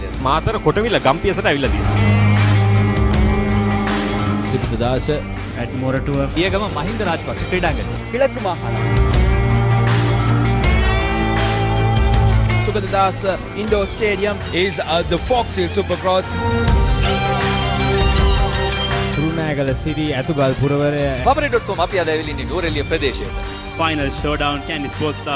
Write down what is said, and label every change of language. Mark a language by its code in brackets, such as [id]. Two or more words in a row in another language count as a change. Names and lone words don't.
[si] මාතර කොටවිල ගම්පියසට ඇවිල්ලා තියෙනවා. සිද්ධාස ඇඩ්මෝරටුව පියගම මහින්ද රාජපක්ෂ ක්‍රීඩාංගණය [ta] கிழக்கு மாகாணம் சுகததாஸ் [en] indoor stadium is the Fox Hill Supercross. [si] කුරුණෑගල සිරි ඇතුගල් පුරවරය Papare.com අපි අද ඇවිල්ලා ඉන්නේ නුවරඑළිය ප්‍රදේශයට. [en] Final showdown Candy Sports Club.